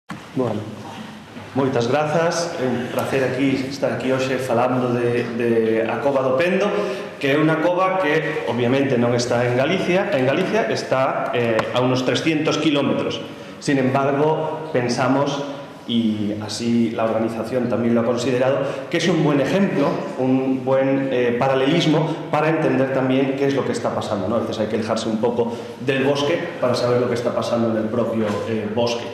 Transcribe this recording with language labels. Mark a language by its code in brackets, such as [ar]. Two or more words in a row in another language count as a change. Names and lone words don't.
[gl] Bueno, moitas grazas, é un placer estar aquí hoxe falando de a Cova do Pendo, que é unha cova que obviamente non está en Galicia, está [es] a unos [gl] 300 kilómetros. [es] Sin embargo, pensamos, y así la organización también lo ha considerado, que es un buen ejemplo, un buen paralelismo para entender también qué es lo que está pasando, ¿no? A veces hay que alejarse un poco del bosque para saber lo que está pasando en el propio bosque.